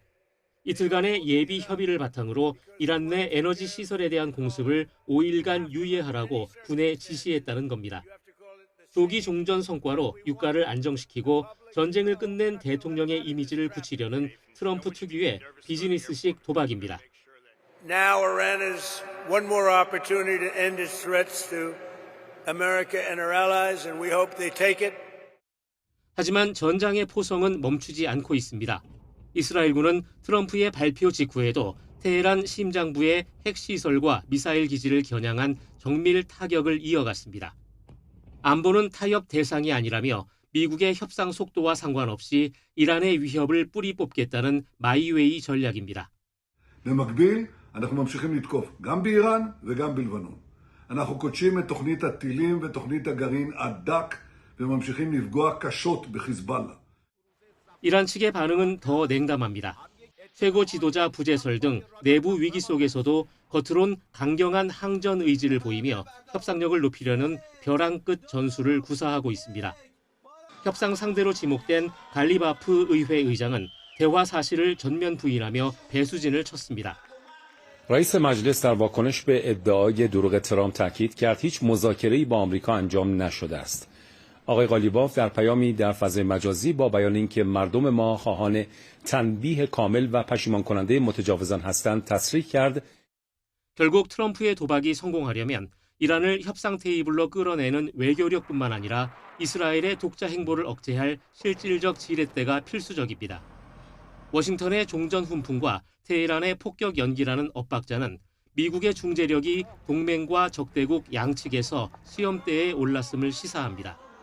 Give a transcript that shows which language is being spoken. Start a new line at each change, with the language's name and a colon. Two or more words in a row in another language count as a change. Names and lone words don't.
Korean: 이틀간의 예비 협의를 바탕으로 이란 내 에너지 시설에 대한 공습을 5일간 유예하라고 군에 지시했다는 겁니다. 조기 종전 성과로 유가를 안정시키고 전쟁을 끝낸 대통령의 이미지를 굳히려는 트럼프 특유의 비즈니스식 도박입니다.
English: Now Iran has one more opportunity to end its threats to America and her allies, and we hope they take it.
Korean: 하지만 전장의 포성은 멈추지 않고 있습니다. 이스라엘군은 트럼프의 발표 직후에도 테헤란 심장부의 핵시설과 미사일 기지를 겨냥한 정밀 타격을 이어갔습니다. 안보는 타협 대상이 아니라며 미국의 협상 속도와 상관없이 이란의 위협을 뿌리 뽑겠다는 마이웨이 전략입니다.
Hebrew: במקביל, אנחנו ממשיכים לתקוף גם באיראן וגם בלבנון. אנחנו קודשים את תוכנית הטילים ותוכנית הגרעין עד דק וממשיכים לפגוע קשות בחיזבאללה.
Korean: 이란 측의 반응은 더 냉담합니다. 최고 지도자 부재설 등 내부 위기 속에서도 겉으론 강경한 항전 의지를 보이며 협상력을 높이려는 벼랑 끝 전술을 구사하고 있습니다. 협상 상대로 지목된 갈리바프 의회 의장은 대화 사실을 전면 부인하며 배수진을 쳤습니다.
Persian: رئیس مجلس در واکنش به ادعای دروغ ترامپ تاکید کرد هیچ مذاکره‌ای با آمریکا انجام نشده است. آقای قالیباف در پیامی در فضای مجازی با بیان اینکه مردم ما خواهان تنبیه کامل و پشیمان کننده متجاوزان هستند تصریح کرد.
Korean: 결국 트럼프의 도박이 성공하려면 이란을 협상 테이블로 끌어내는 외교력뿐만 아니라 이스라엘의 독자 행보를 억제할 실질적 지렛대가 필수적입니다. 워싱턴의 종전 훈풍과 테헤란의 폭격 연기라는 엇박자는 미국의 중재력이 동맹과 적대국 양측에서 시험대에 올랐음을 시사합니다.